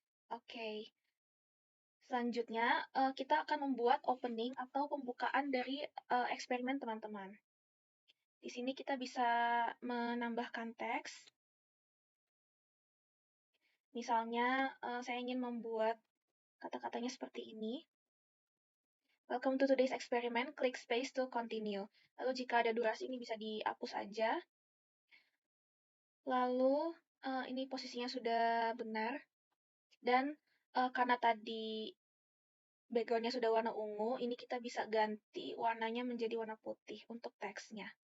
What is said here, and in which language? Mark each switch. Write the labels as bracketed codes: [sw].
[id] Oke. Selanjutnya, kita akan membuat opening atau pembukaan dari eksperimen teman-teman. Di sini kita bisa menambahkan teks. Misalnya, saya ingin membuat kata-katanya seperti ini. [en] Welcome to today's experiment, click space to continue. [id] Lalu jika ada durasi ini bisa dihapus aja. Lalu ini posisinya sudah benar. Dan karena tadi background-nya sudah warna ungu, ini kita bisa ganti warnanya menjadi warna putih untuk teksnya.